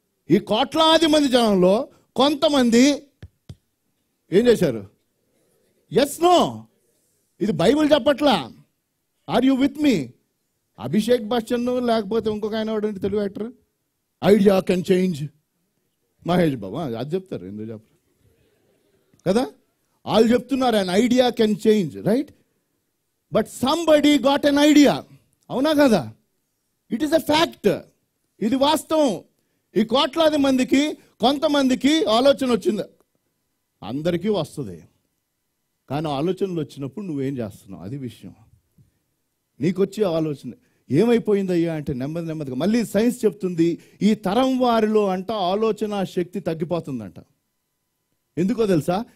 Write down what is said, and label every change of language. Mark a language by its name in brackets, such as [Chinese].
[Telugu] ఈ కోట్లాది మంది జనంలో కొంతమంది ఏం చేశారు? Yes, no. ఇది బైబిల్ చెప్పట్లా. [English] Are you with me? [Telugu] Abhishek Bachchan లేకపోతే ఇంకొక ఆయన వాడు Telugu actor, [English] idea can change, [Telugu] Mahesh Babu అది చెప్తారు. ఎందుకు చెప్పరు కదా? వాళ్ళు చెప్తున్నారు [English] an idea can change, right? But somebody got an idea. [Telugu] అవునా కదా? [English] It is a fact. [Telugu] ఇది వాస్తవం. ఈ కోట్లాది మందికి కొంతమందికి ఆలోచన వచ్చింది. అందరికీ వస్తుంది. కానీ ఆలోచనలు వచ్చినప్పుడు నువ్వేం చేస్తున్నావు అది విషయం. నీకు వచ్చే ఆలోచన ఏమైపోయిందయ్యా అంటే నెమ్మదిగా మళ్ళీ సైన్స్ చెప్తుంది ఈ తరం వారిలో అంట ఆలోచన శక్తి తగ్గిపోతుందంట. ఎందుకో తెలుసా?